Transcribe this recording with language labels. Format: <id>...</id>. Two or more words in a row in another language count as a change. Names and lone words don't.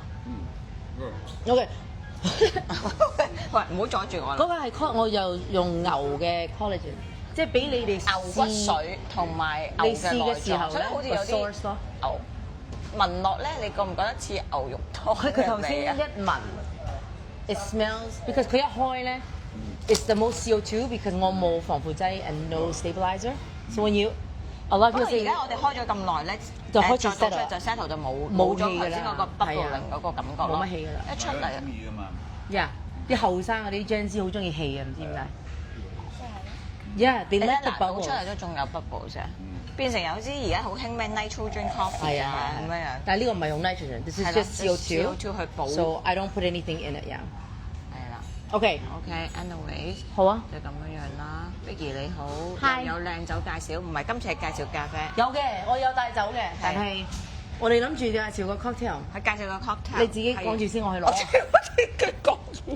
<yue>OK。喂，唔好阻住我啦。嗰個係我又用牛嘅 collagen，即係俾你哋牛骨水同埋牛你試嘅內臟，嘅時候咧，所以好似有個啲 source 咯。牛聞落咧，你覺唔覺得似牛肉湯佢頭先嘅味啊？一聞</yue> <en>，it smells because</en> <yue>佢一開咧</yue> <en>，it's the most CO2 because</en> <yue>我冇防腐劑</yue> <en>and no stabilizer，so when you a lot of</en> <yue>不過</yue> <en>people</en> <yue>而</yue> <en>say</en> <yue>家我哋開咗咁耐咧，就開始再倒出</yue> <en>settle</en> <yue>就 settle 就冇冇氣咗頭㗎啦先嗰個 bubbling 嗰個感覺咯，冇乜氣㗎啦一出嚟中意㗎嘛。 yeah，啲後生嗰啲 Gen Z 好中意氣嘅，唔知點解。</yue> <en>Yeah，they</en> <yue>你</yue> <en>let</en> <yue>睇</yue> <en>the</en> <yue>嗱倒出</yue> <en>bubble。</en> <yue>嚟都仲有 bubble 啫，變成有啲而家好興咩</yue> <en>nitrogen coffee</en> <yue>係啊啊咁樣樣。但係呢個唔係用 nitrogen，</yue> <en>this is</en> <yue>係啦</yue> <en>just CO2。</en> <yue>CO2 去補</yue> <en>So I don't put anything in it，yeah。</en> <yue>係啦 OK，</yue> <en>，OK，anyways，</en> <yue>好啊。就咁樣樣啦。Vicky 你好，</yue> <en>Hi</en> <yue>又有靚酒介紹，唔係今次係介紹咖啡，有嘅，我有帶走嘅，但係我哋諗住介紹個 cocktail，係介紹個 cocktail。你自己講住先，我去攞。我自己講住，</yue>